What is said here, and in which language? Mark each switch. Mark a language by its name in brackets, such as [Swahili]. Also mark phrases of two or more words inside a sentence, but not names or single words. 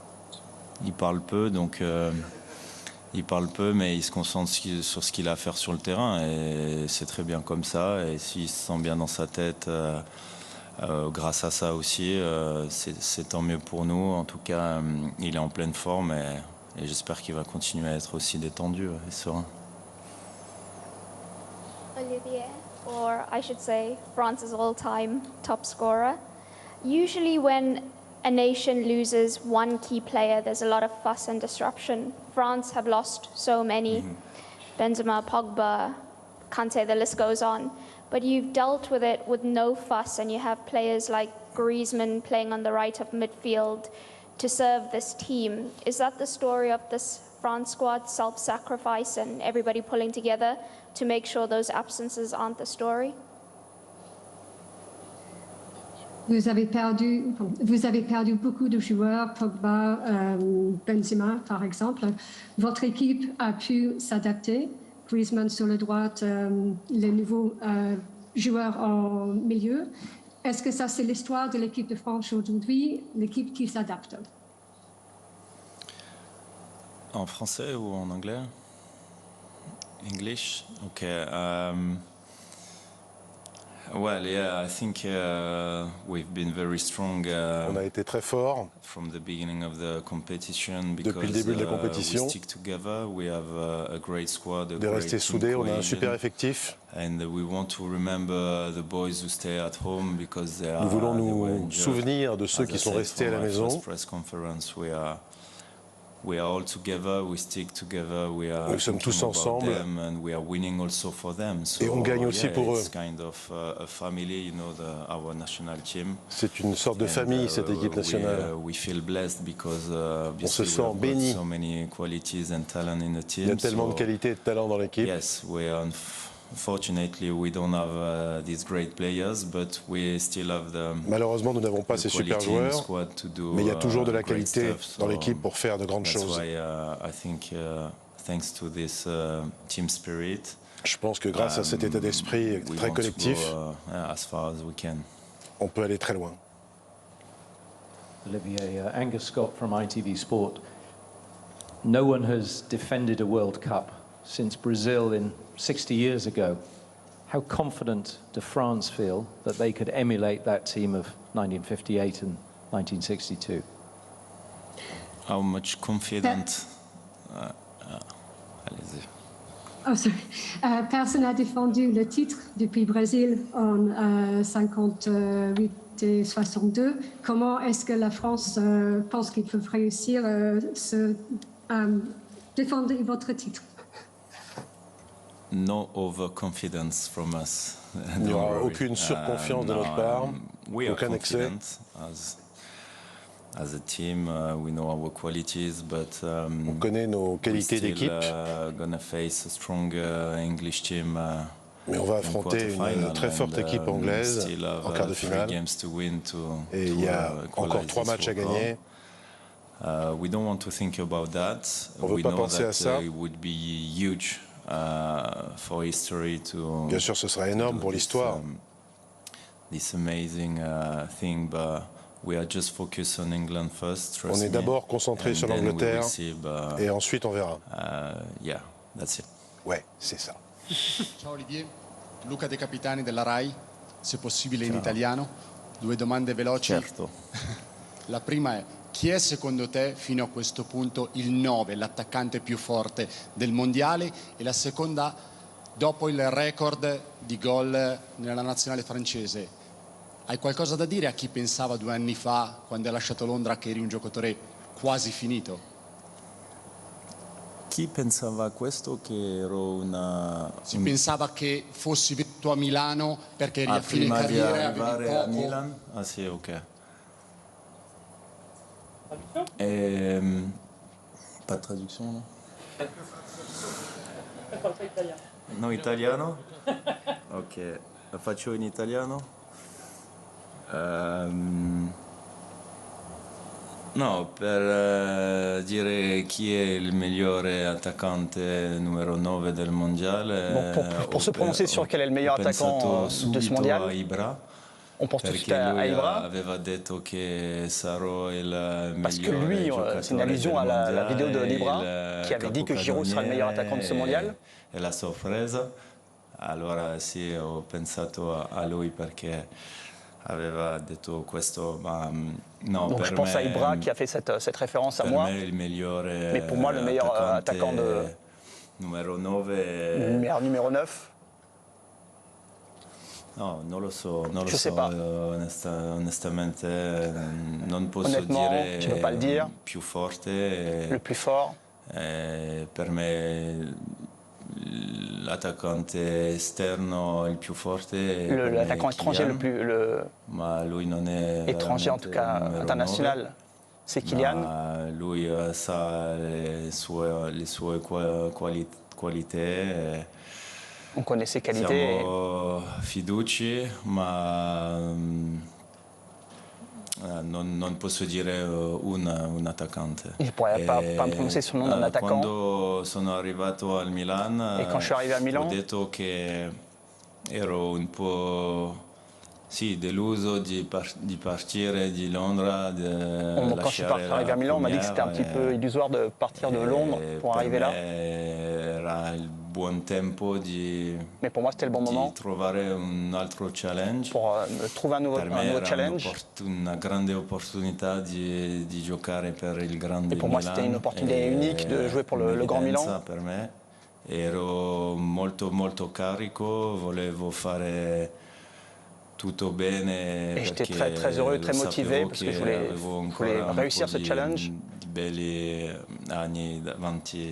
[French] Il parle peu, donc il parle peu, mais il se concentre sur ce qu'il a à faire sur le terrain, et c'est très bien comme ça. Et s'il se sent bien dans sa tête, grâce à ça aussi, c'est tant mieux pour nous. En tout cas, il est en pleine forme, et j'espère qu'il va continuer à être aussi détendu et serein. Olivier, [English] or I should say France's all-time top scorer. Usually when a nation loses one key player, there's a lot of fuss and disruption. France have lost so many, Benzema, Pogba, Kante, the list goes on. But you've dealt with it with no fuss, and you have players like Griezmann playing on the right of midfield to serve this team. Is that the story of this France squad, self-sacrifice and everybody pulling together to make sure those absences aren't the story? [French] Vous avez perdu beaucoup de joueurs, Pogba, Benzema par exemple. Votre équipe a pu s'adapter. Griezmann sur la droite, les nouveaux joueurs en milieu. Est-ce que ça, c'est l'histoire de l'équipe de France aujourd'hui, l'équipe qui s'adapte? En français ou en anglais? [English] English? Okay. Well, yeah, I think we've been very strong. [French] On a été très fort [English] from the beginning of the competition [French] depuis le début de la compétition. [English] We stick together. We have a great squad, a [French] De [English] great [French] rester [English] team [French] soudés, on a un [English] cohesion. [French] super effectif. [English] And we want to remember the boys who stay at home because they are. [French] Nous voulons [English] they were [French] nous [English] injured. [French] souvenir de ceux [English] As I [French] qui sont [English] said [French] restés à [English] from [French] la [English] my [French] maison. [English] first press conference, we are all together. We stick together. We are [French] Nous sommes tous [English] thinking about [French] ensemble. [English] them and we are winning also for them. So, [French] Et on gagne aussi [English] yeah, [French] pour eux. [English] it's kind of a family, you know, our national team. [French] C'est une sorte de famille, cette équipe nationale. [English] We feel blessed because [French] On se [English] obviously we [French] sent [English] have got [French] béni. [English] so many qualities and talent in the team. [French] Il y a tellement de [English] so [French] qualité et de talent dans l'équipe. [English] yes, unfortunately we don't have these great players, but we still have the [French] Malheureusement, nous n'avons pas ces super [English] quality in the [French] joueurs, [English] squad to do, [French] mais il y a toujours de la [English] great [French] qualité [English] stuff, [French] dans [English] so [French] l'équipe pour faire de grandes [English] that's [French] choses. [English] why I think thanks to this team spirit, [French] Je pense que grâce à cet état d'esprit [English] we [French] très [English] want to [French] collectif, [English] go, as far as we can. [French] on peut aller très loin. [English] Olivier, Angus Scott from ITV Sport. No one has defended a World Cup since Brazil in 60 years ago. How confident do France feel that they could emulate that team of 1958 and 1962? How much confident? [French] Allez-y. [English] Oh, sorry. [French] Personne n'a défendu le titre depuis Brésil en 58 et 62. Comment est-ce que la France pense qu'ils peuvent réussir défendre votre titre? [English] No overconfidence from us. [French] Il n'y aura [English] Don't worry. [French] aucune surconfiance de notre part, [English] We are [French] aucun excès. [English] confident as a team. We know our qualities, but [French] On connaît nos qualités d'équipe, [English] gonna face a strong English team. [French] mais on va [English] in [French] affronter une [English] quarterfinal [French] très forte [English] and, [French] équipe anglaise [English] still have, [French] en quart de 3 finale. [English] games to win [French] Et il y a encore 3 matchs à gagner. [English] We don't want to think about that. [French] On veut [English] We [French] pas [English] know [French] penser à [English] that [French] ça. [English] it would be huge for history to. [French] Bien sûr, ce sera énorme pour l'histoire. [English] This amazing thing, but we are just focused on England first. Trust [French] On est [English] me. [French] d'abord concentré [English] And [French] sur [English] then we [French] l'Angleterre [English] will see, but, [French] et ensuite on verra. [English] Yeah, that's it. [French] Ouais, c'est ça. [Italian] Ciao Olivier, Luca De Capitani della RAI, se possibile in italiano. 2 domande veloci. Certo. La prima è: chi è secondo te fino a questo punto il 9, l'attaccante più forte del mondiale? E la seconda, dopo il record di gol nella nazionale francese, hai qualcosa da dire a chi pensava 2 anni fa, quando hai lasciato Londra, che eri un giocatore quasi finito? Chi pensava a questo, che ero una... Si pensava che fossi venuto a Milano perché eri a fine prima di carriera e arrivare avevi a poco. Milan? Ah sì, [French] ok. Pas de traduction, [Italian] no? No, italiano? Ok, la faccio in italiano? No, per dire chi è il migliore attaccante numero 9 del mondiale. [French] Bon, pour se prononcer sur quel est le meilleur attaquant de ce mondial, [Italian] a Ibra, [French] on pense tout de suite [Italian] perché [French] à [Italian] lui [French] Ibra. [Italian] aveva detto che sarò il [French] Parce que [Italian] migliore [French] lui, [Italian] giocatore [French] c'est une allusion à la [Italian] del [French] vidéo de [Italian] mondiale, [French] Libra, [Italian] il [French] qui avait dit que Giroud sera le meilleur attaquant de ce mondial. [Italian] E la sorpresa. Allora sì, ho pensato a lui perché aveva detto questo, ma no, [French] Donc [Italian] per [French] je pense [Italian] me, [French] à Ibra qui a fait cette référence à [Italian] per [French] moi. [Italian] me il migliore [French] Mais pour moi, le meilleur attaquant de [Italian] numero 9. [French] le meilleur numéro 9. [Italian] No, non lo so, non [French] Je [Italian] lo [French] sais [Italian] so, [French] pas. [Italian] onestamente non posso [French] Honnêtement, [Italian] dire [French] je peux pas le dire. [Italian] più forte. [French] Le plus fort. [Italian] Per me l'attaccante esterno il più forte. [French] L'attaquant étranger le plus [Italian] Ma lui non è [French] étranger, en tout cas [Italian] numero [French] international, [Italian] 9, [French] c'est Kylian. [Italian] ma lui sa le sue qualità. [French] On connaît ses qualités. [Italian] Siamo fiduci, ma non posso dire un attaccante. [French] Je ne pourrais pas me prononcer sur le nom d'un attaquant. [Italian] Quando sono arrivato al Milan, [French] Et quand je suis arrivé à Milan, [Italian] ho detto che ero un po' deluso di partire di Londra. [French] quand je suis arrivé à Milan, on m'a dit que c'était un petit peu illusoire de partir de Londres pour arriver là. [Italian] era il buon tempo [French] Mais pour moi, c'était le bon moment [Italian] di trovare un altro challenge. [French] pour trouver un nouveau challenge. [Italian] Una grande opportunità di giocare per il grande [French] Et pour moi, [Italian] Milan. [French] c'était une opportunité unique de jouer pour le Grand Milan. [Italian] Per me. Ero molto carico, volevo fare tutto bene. [French] Et j'étais très heureux, très motivé parce que je voulais réussir ce challenge. [Italian] Belli anni davanti